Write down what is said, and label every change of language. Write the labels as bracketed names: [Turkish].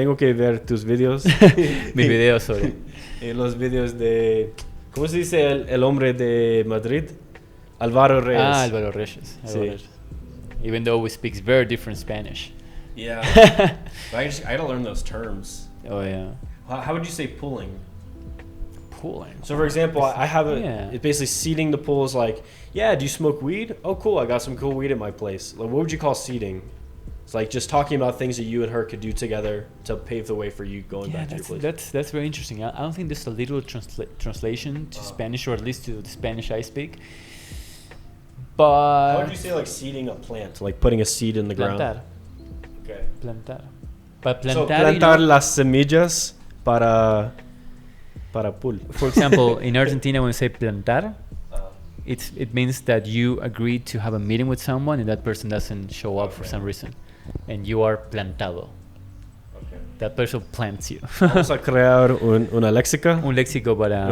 [Spanish] Tengo que ver tus videos. Mis videos sobre. Los videos de ¿cómo se dice el hombre de Madrid? Álvaro Reyes. Álvaro Reyes. [English] Even though we speak very different Spanish. Yeah. I gotta learn those terms. Oh yeah. How would you say pulling? Pulling. So for example, I have it's basically seeding the pool is like, do you smoke weed? Oh cool, I got some cool weed at my place. Like, what would you call seeding? It's like just talking about things that you and her could do together to pave the way for you going back to your place. That's very interesting. I don't think there's a literal translation to Spanish, or at least to the Spanish I speak. But how would you say like seeding a plant, like putting a seed in the ground? Okay. Plantar. But plantar, [Spanish] so plantar las semillas para Para pool. [English] For example, in Argentina, when we say plantar, it means that you agreed to have a meeting with someone and that person doesn't show up for some reason, and you are plantado. Okay. That person plants you. [Spanish] Vamos a crear una léxica. Un léxico para